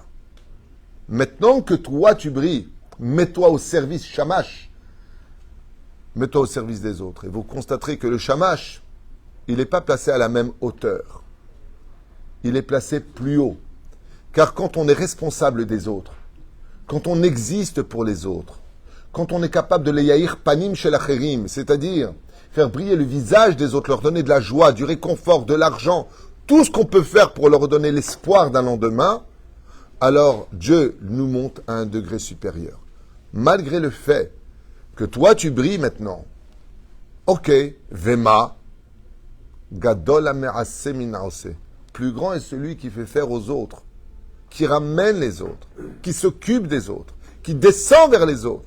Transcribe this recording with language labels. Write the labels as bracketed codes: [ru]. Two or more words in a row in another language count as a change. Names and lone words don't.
[fr] Maintenant que toi tu brilles, mets-toi au service shamash, mets-toi au service des autres. Et vous constaterez que le shamash, il n'est pas placé à la même hauteur. Il est placé plus haut. Car quand on est responsable des autres, quand on existe pour les autres, quand on est capable de les [he] יאיר פנים של אחרים, [fr] c'est-à-dire faire briller le visage des autres, leur donner de la joie, du réconfort, de l'argent, tout ce qu'on peut faire pour leur donner l'espoir d'un lendemain, alors Dieu nous monte à un degré supérieur. Malgré le fait que toi tu brilles maintenant, ok, Vema, [he] גדול המעשה מן העושה, [fr] plus grand est celui qui fait faire aux autres, qui ramène les autres, qui s'occupe des autres, qui descend vers les autres.